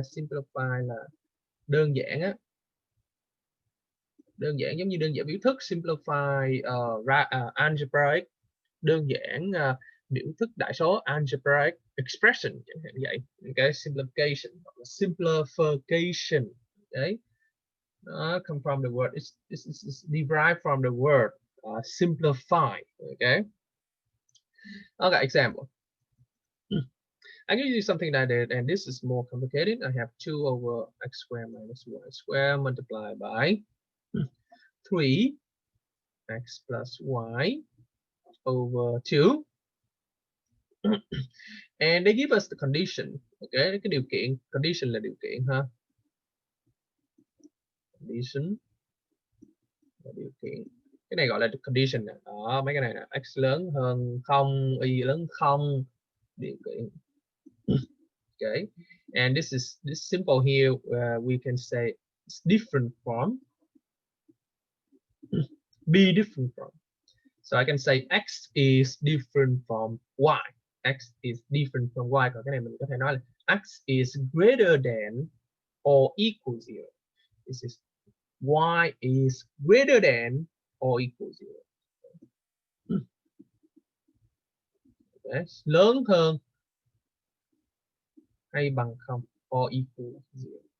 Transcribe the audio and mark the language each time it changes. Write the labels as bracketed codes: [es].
[vi] Simplify là đơn giản á, đơn giản giống như đơn giản biểu thức. [en] Simplify algebraic, [vi] đơn giản biểu thức đại số, [en] algebraic expression [vi] chẳng hạn như vậy. [en] Okay, simplification [vi] hoặc là [en] simplification. Okay, come from the word, it's derived from the word simplify. Okay. Okay, example. I'm going to use something like that, and this is more complicated. I have 2 over x squared minus y squared multiplied by 3 x plus y over 2. And they give us the condition. [vi] Okay, cái điều kiện, condition là điều kiện ha. Condition điều kiện. Cái này gọi là condition nè. Đó, mấy cái này là x lớn hơn 0, y lớn 0, điều kiện. [en] Okay, and this simple here. We can say it's different from, be different from. So I can say x is different from y. X is different from y. [vi] Còn cái này mình có thể nói là [en] x is greater than or equal 0. This is y is greater than or equal 0. [vi] Okay. Lớn hơn hay bằng 0 [en] or equal 0.